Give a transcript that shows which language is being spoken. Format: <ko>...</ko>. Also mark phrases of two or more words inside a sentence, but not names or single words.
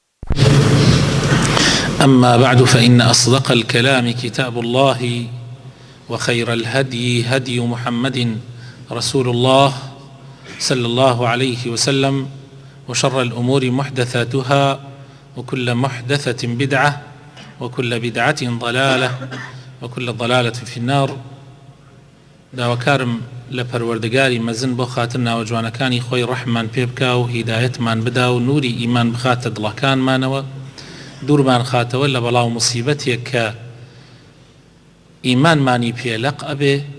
<ar>أما بعد، فإن أصدق الكلام كتاب الله، وخير الهدي هدي محمد رسول الله صلى الله عليه وسلم، وشر الأمور محدثاتها، وكل محدثة بدعة، وكل بدعة ضلالة، وكل ضلالة في النار.</ar> <ckb>داواکارم لە پەروەردگاری مەزن بۆ خاتر ناوەجوانەکانی خۆی ڕەحمان پێ بکا و هیدایەتمان بدا و نوری ئیمان بخاتە دڵەکانمانەوە، دوورمان خاتەوە لە بەڵاو موسیبەتێک کە ئیمانمانی پێلەق ئەبێ.</ckb>